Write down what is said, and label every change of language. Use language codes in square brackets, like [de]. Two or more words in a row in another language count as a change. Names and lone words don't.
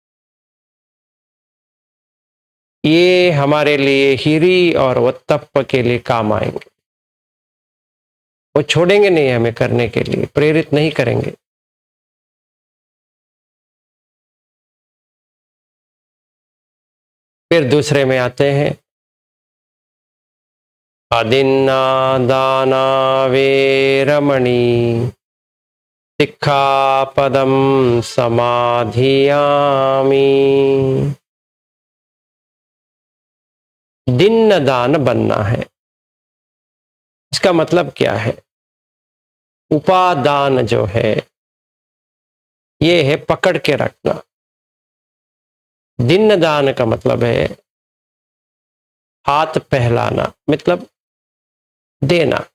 [hi] ये हमारे लिए हिरी और वत्तप्प के लिए काम आएंगे। वो छोड़ेंगे नहीं हमें करने के लिए, प्रेरित नहीं करेंगे। फिर दूसरे में आते हैं, [pi] अदिन्ना दाना वेरमणि सिक्खापदम समाधियामि। [hi] दिन्न दान बनना है। इसका मतलब क्या है? उपादान जो है ये है पकड़ के रखना। दिन्न दान का मतलब है हाथ फैलाना, मतलब देना।